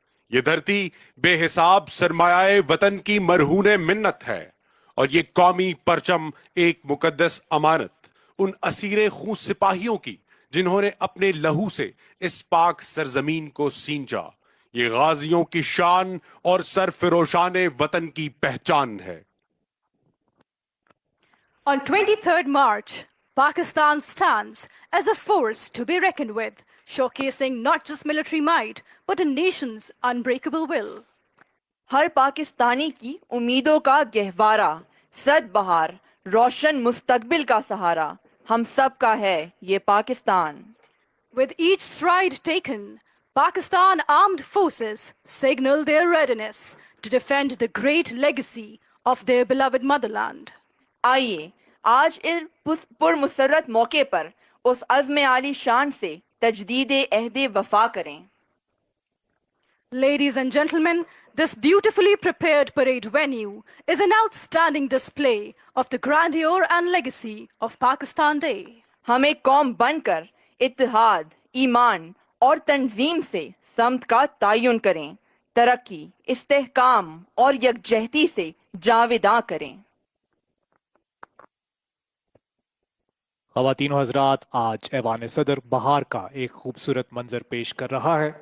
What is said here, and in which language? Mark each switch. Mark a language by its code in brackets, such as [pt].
[ur] یہ دھرتی بے حساب سرمایہ وطن کی مرہون منت ہے اور یہ قومی پرچم ایک مقدس امانت ان اسیر خون سپاہیوں کی جنہوں نے اپنے لہو سے اس پاک سرزمین کو سینچا. یہ غازیوں کی شان اور سرفروشان وطن کی پہچان ہے. [en] On 23rd March, Pakistan stands as a force to be reckoned with, showcasing not just military might, but a nation's unbreakable will. [ur] ہر پاکستانی کی امیدوں کا گہوارہ، سد بہار، روشن مستقبل کا سہارا ہم سب کا ہے یہ Pakistan. [en] With each stride taken, Pakistan Armed Forces signal their readiness to defend the great legacy of their beloved motherland. [ur] آئیے آج اس پرمسرت موقع پر اس عزم عالی شان سے تجدید عہد وفا کریں. [en] Ladies and gentlemen, this beautifully prepared parade venue is an outstanding display of the grandeur and legacy of Pakistan Day. [ur] ہم ایک قوم بن کر اتحاد، ایمان اور تنظیم سے سمت کا تعین کریں، ترقی، استحکام اور یکجہتی سے جاوداں کریں. خواتین و حضرات، آج ایوان صدر بہار کا ایک خوبصورت منظر پیش کر رہا ہے.